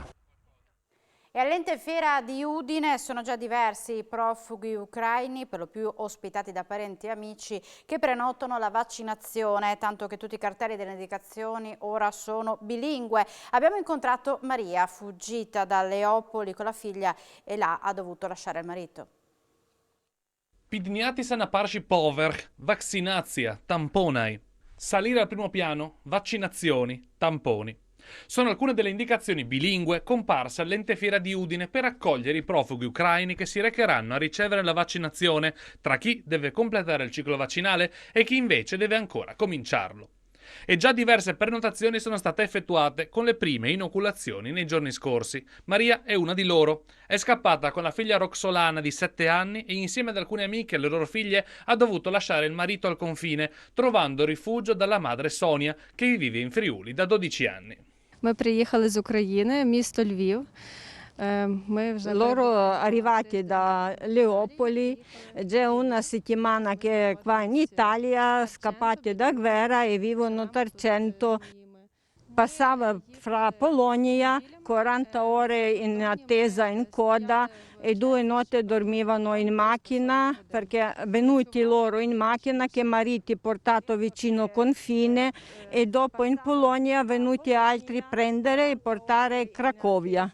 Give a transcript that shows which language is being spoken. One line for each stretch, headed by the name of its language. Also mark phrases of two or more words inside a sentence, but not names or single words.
Italian: E all'Ente Fiera di Udine sono già diversi i profughi ucraini, per lo più ospitati da parenti e amici, che prenotano la vaccinazione, tanto che tutti i cartelli delle indicazioni ora sono bilingue. Abbiamo incontrato Maria, fuggita da Leopoli con la figlia, e là ha dovuto lasciare il marito.
Ukrainian: Підняти на перший поверх, вакцинація, тампонай.
Italian: Salire al primo piano, vaccinazioni, tamponi. Sono alcune delle indicazioni bilingue comparse all'Ente Fiera di Udine per accogliere i profughi ucraini che si recheranno a ricevere la vaccinazione, tra chi deve completare il ciclo vaccinale e chi invece deve ancora cominciarlo. E già diverse prenotazioni sono state effettuate con le prime inoculazioni nei giorni scorsi. Maria è una di loro. È scappata con la figlia Roxolana di 7 anni e insieme ad alcune amiche e le loro figlie ha dovuto lasciare il marito al confine, trovando rifugio dalla madre Sonia, che vive in Friuli da 12 anni.
Ukrainian: Ми приїхали з України, місто Львів.
Italian: Loro arrivati da Leopoli, c'è una settimana che qua in Italia, scappati da guerra e vivono 300. passava fra Polonia, 40 ore in attesa in coda e 2 notti dormivano in macchina perché venuti loro in macchina che mariti portato vicino confine e dopo in Polonia venuti altri prendere e portare a Cracovia.